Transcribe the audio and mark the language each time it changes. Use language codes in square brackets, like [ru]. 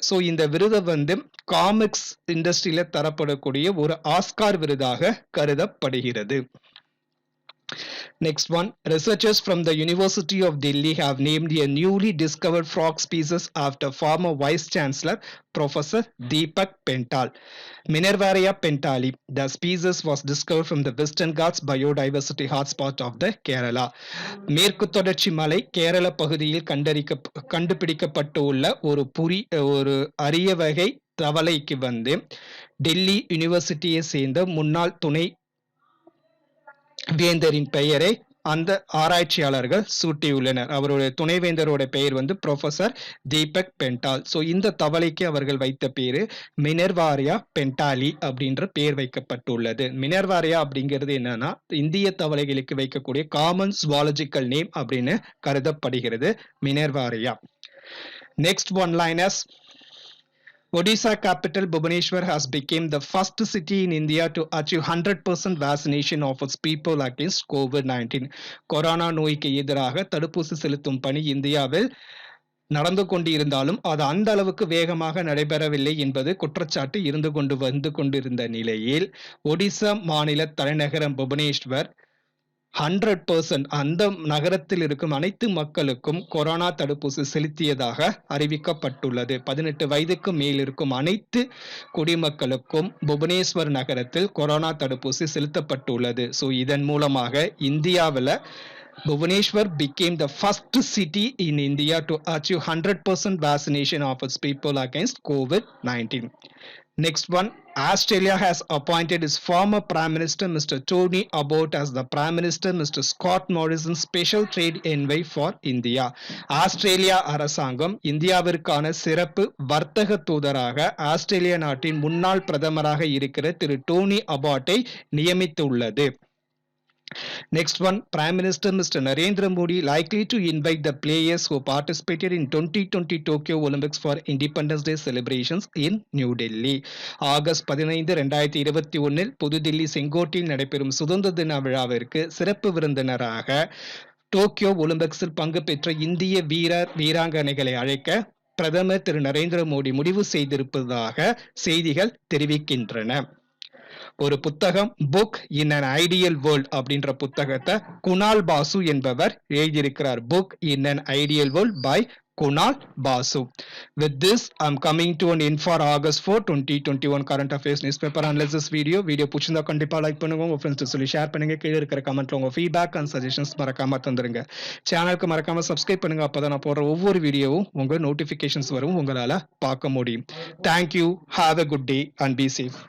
[ta] So இந்த விருதை comics இண்டஸ்ட்ரியில தரப்படக்கூடிய ஒரு ஆஸ்கார் விருதாக கருதப்படுகிறது. [en] Next one, researchers from the University of Delhi have named a newly discovered frog species after former Vice Chancellor Professor Deepak Pental. Minervaria pentali. The species was discovered from the Western Ghats biodiversity hotspot of the Kerala. [ta] மேற்கு தொடர்ச்சி மலை கேரள பகுதியில் கண்டுபிடிக்கப்பட்டுள்ள ஒரு அரிய வகை தவளைக்கு டெல்லி யூனிவர்சிட்டியை சேர்ந்த முன்னாள் துணை வேந்தரின் பெயரை அந்த ஆராய்ச்சியாளர்கள் சூட்டியுள்ளனர். அவருடைய துணைவேந்தரோட பெயர் ப்ரொஃபசர் தீபக் பென்டால். ஸோ இந்த தவளைக்கு அவர்கள் வைத்த பேரு மினர்வாரியா பென்டாலி அப்படின்ற பெயர் வைக்கப்பட்டுள்ளது. மினர்வாரியா அப்படிங்கிறது என்னன்னா இந்திய தவளைகளுக்கு வைக்கக்கூடிய காமன் ஜுவாலஜிக்கல் நேம் அப்படின்னு கருதப்படுகிறது மினர்வாரியா. [en] Next one lines, Odisha capital Bhubaneswar has become the first city in India to achieve 100% vaccination of its people against COVID-19. [ta] Corona நோய்க்கு எதிராக தடுப்பூசி செலுத்தும் பணி இந்தியாவில் நடந்து கொண்டிருந்தாலும் அது அந்த அளவுக்கு வேகமாக நடைபெறவில்லை என்பது குற்றச்சாட்டு வந்து கொண்டிருந்த நிலையில் ஒடிசா மாநில தலைநகரம் புவனேஸ்வர் 100% அந்த நகரத்தில் இருக்கும் அனைத்து மக்களுக்கும் கொரோனா தடுப்பூசி செலுத்தியதாக அறிவிக்கப்பட்டுள்ளது. 18 வயதுக்கு மேல் இருக்கும் அனைத்து குடிமக்களுக்கும் புவனேஸ்வர் நகரத்தில் கொரோனா தடுப்பூசி செலுத்தப்பட்டுள்ளது. ஸோ இதன் மூலமாக இந்தியாவில் [en] Bhubaneswar became the first city in India to achieve 100% vaccination of its people against COVID-19. Next one, Australia has appointed its former Prime Minister Mr. Tony Abbott as the Prime Minister Mr. Scott Morrison's Special Trade Envoy for India. [ta] Australia அரசாங்கம் இந்தியாவிற்கான சிறப்பு வர்த்தக தூதராக Australia நாட்டின் முன்னாள் பிரதமராக இருக்கிற திரு டோனி அபாட்டை நியமித்துள்ளது. [en] Next one, Prime Minister Mr. Narendra Modi likely to invite the players who participated in 2020 Tokyo Olympics for Independence Day celebrations in New Delhi. [ta] August 15, 2021 புதுதில்லி செங்கோட்டையில் நடைபெறும் சுதந்திர தின விழாவிற்கு சிறப்பு விருந்தினராக டோக்கியோ ஒலிம்பிக்ஸில் பங்கு பெற்ற இந்திய வீராங்கனைகளை அழைக்க பிரதமர் திரு நரேந்திர மோடி முடிவு செய்திருப்பதாக செய்திகள் தெரிவிக்கின்றன. ஒரு புத்தகம் book in an ideal world அப்படின்ற புத்தகத்தை குணால் பாசு என்பவர் எழுதியிருக்கிறார். [en] Book in an ideal world by Kunal Basu. With this, I'm coming to an end for August 4, 2021 current affairs newspaper analysis video. [ta] Video பிடிச்சிருந்தா கண்டிப்பா லைக் பண்ணுங்க, உங்க ஃப்ரெண்ட்ஸ் சொல்லி ஷேர் பண்ணுங்க. கீழே இருக்கிற கமெண்ட்ல உங்க ஃபீட்பேக் அண்ட் சஜஷன்ஸ் மறக்காம தந்துருங்க. சேனலுக்கு மறக்காம சப்ஸ்கிரைப் பண்ணுங்க, அப்பதான் நான் போடுற ஒவ்வொரு வீடியோவும் உங்க நோட்டிபிகேஷன்ஸ் வரும், உங்களால பார்க்க முடியும். [en] Thank you, have a good day and be safe.